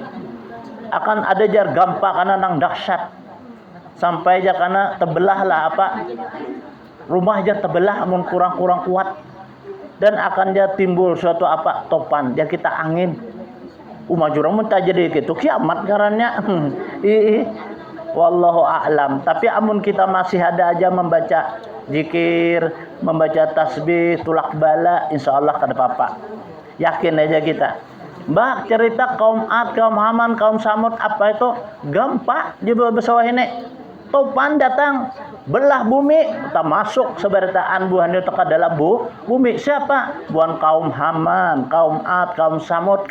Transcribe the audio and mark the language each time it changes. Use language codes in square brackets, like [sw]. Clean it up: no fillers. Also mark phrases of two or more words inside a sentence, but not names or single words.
[bjn] Akan ada jar gampa karena nang dahsyat sampai jar karena tebelah lah rumah jar tebelah amun kurang kuat dan akan jar timbul suatu topan jar kita angin jurang mun jadi gitu kiamat ngarannya. [ar] والله أعلم. [bjn] Tapi amun kita masih ada aja membaca zikir, membaca tasbih, tulak bala, insyaallah kada apa-apa. Yakin aja kita. Mbak cerita kaum Ad, kaum Haman, kaum Samud apa itu gampang di bawah ini. Topan datang belah bumi, tak masuk seberataan buhan itu ke dalam bumi. Siapa? Buhan kaum Haman, kaum Ad, kaum Samud.